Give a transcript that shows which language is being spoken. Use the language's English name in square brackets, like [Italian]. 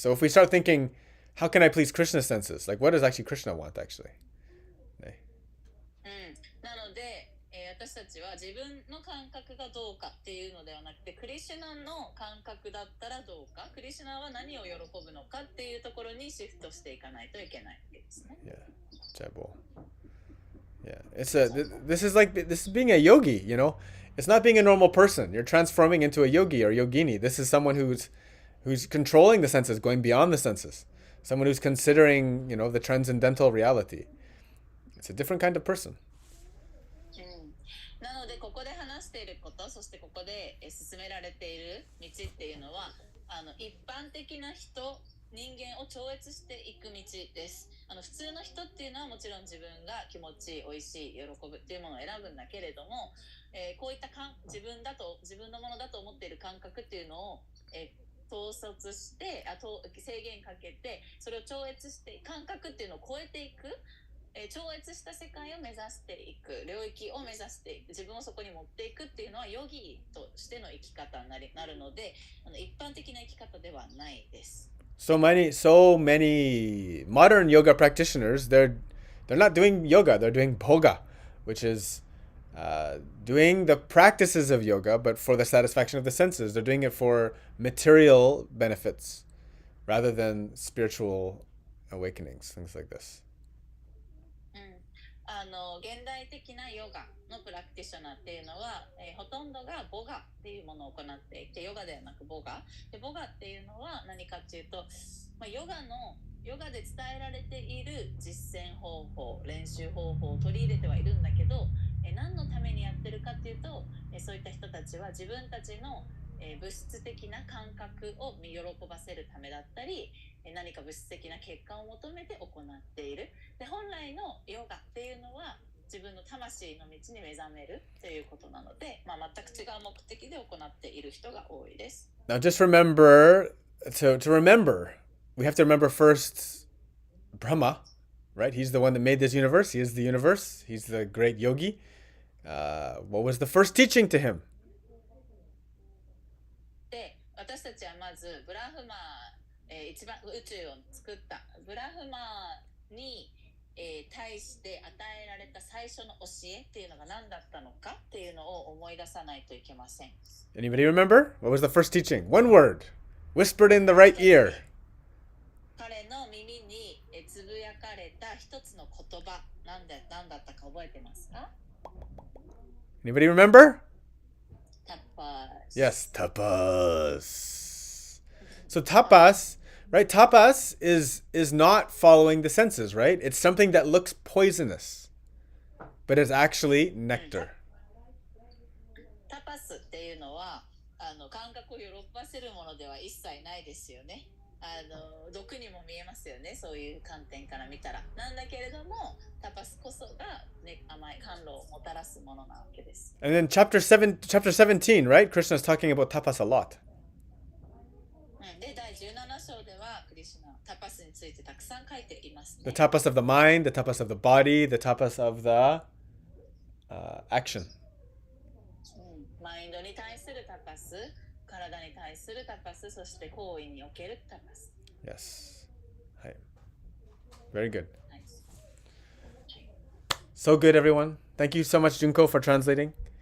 [English] So if we start thinking, how can I please Krishna's senses? Like, what does actually Krishna want, actually? [Japanese] なので、私たちは自分の感覚がどうかっていうのではなくて、クリシュナの感覚だったらどうか、クリシュナは何を喜ぶのかっていうところにシフトしていかないといけないわけですね。 [English] Yeah, Jaibo. Yeah, this is being a yogi, you know. It's not being a normal person. You're transforming into a yogi or yogini. This is someone who's controlling the senses, going beyond the senses. Someone who's considering, you know, the transcendental reality. It's a different kind of person. [Japanese] なのでここで話していること、そしてここで進められている道っていうのは、一般的な人間を超越していく道です。普通の人っていうのはもちろん自分が気持ちいい、美味しい、喜ぶっていうものを選ぶんだけれども、こういった自分のものだと思っている感覚っていうのを、統率して制限かけて、それを超越して感覚っていうのを超えていく、超越した世界を目指していく、領域を目指していく、自分をそこに持っていくっていうのはヨギとしての生き方になるので、一般的な生き方ではないです。 [English] So many modern yoga practitioners, they're not doing yoga, they're doing bhoga, which is doing the practices of yoga, but for the satisfaction of the senses. They're doing it for material benefits rather than spiritual awakenings, things like this. [Japanese] 現代的なヨガのプラクティショナーっていうのは、ほとんどがボガっていうものを行っていて、ヨガではなくボガで、ボガっていうのは何かっていうと、ヨガで伝えられている実践方法、練習方法を取り入れてはいるんだけど、何のためにやってるかっていうと、そういった人たちは自分たちの物質的な感覚を喜ばせるためだったり、何か物質的な結果を求めて行っている。で、本来のヨガっていうのは自分の魂の道に目覚めるということなので、全く違う目的で行っている人が多いです。 [English] Now just remember, to remember, we have to remember first Brahma, right? He's the one that made this universe. He is the universe. He's the great yogi. What was the first teaching to him? [Japanese] で、私たちはまずブラフマ一番宇宙を作ったブラフマに、対して与えられた最初の教えっていうのが何だったのかっていうのを思い出さないといけません。 [English] Anybody remember? What was the first teaching? One word, whispered in the right ear. [Japanese] 彼の耳につぶやかれた一つの言葉、何だったか覚えてますか？ [English] Anybody remember? Tapas. Yes, tapas. So tapas, right? Tapas is not following the senses, right? It's something that looks poisonous, but it's actually nectar. [Japanese] タパスっていうのは感覚を喜ばせるものでは一切ないですよね。毒にも見えますよね、そういう観点から見たら。なんだけれども、タパスこそが、ね、甘い甘露をもたらすものなわけです。 [English] And then chapter 17, right? Krishna is talking about tapas a lot. [Japanese] で、第17章ではクリシュナタパスについてたくさん書いていますね。 [English] The tapas of the mind, the tapas of the body, the tapas of the action. [Japanese] マインドに対するタパス、体に対するタパス、そして行為におけるタパス。 [English] Yes. Hi. Very good. [Japanese] はい、 [English] So good, everyone. Thank you so much, Junko, for translating.